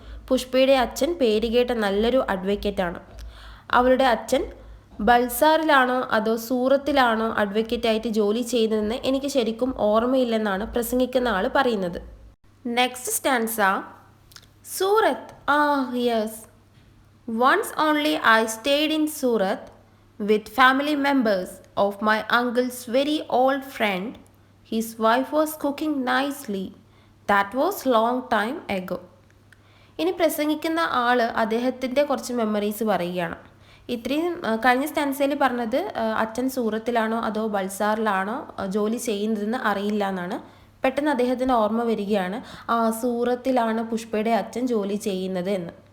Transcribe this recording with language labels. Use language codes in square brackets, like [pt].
[ml] പുഷ്പയുടെ അച്ഛൻ പേരുകേട്ട നല്ലൊരു അഡ്വക്കേറ്റാണ്. അവളുടെ അച്ഛൻ ബൾസാറിലാണോ അതോ സൂറത്തിലാണോ അഡ്വക്കേറ്റായിട്ട് ജോലി ചെയ്യുന്നതെന്ന് എനിക്ക് ശരിക്കും ഓർമ്മയില്ലെന്നാണ് പ്രസംഗിക്കുന്ന ആൾ പറയുന്നത്. Next stanza. Surat. Yes. [en] Once only I stayed in Surat with family members of my uncle's very old friend. His wife was cooking nicely. That was long time ago. [ml] ഇനി പ്രസംഗിക്കുന്ന ആൾ അദ്ദേഹത്തിൻ്റെ കുറച്ച് മെമ്മറീസ് പറയുകയാണ്. ഇത്രയും കഴിഞ്ഞ സ്റ്റാൻസയിൽ പറഞ്ഞത് അച്ഛൻ സൂറത്തിലാണോ അതോ ബൾസാറിലാണോ ജോലി ചെയ്യുന്നതെന്ന് അറിയില്ല എന്നാണ്. പെട്ടെന്ന് അദ്ദേഹത്തിന് ഓർമ്മ വരികയാണ്, സൂറത്തിലാണ് പുഷ്പയുടെ അച്ഛൻ ജോലി ചെയ്യുന്നത് എന്ന്.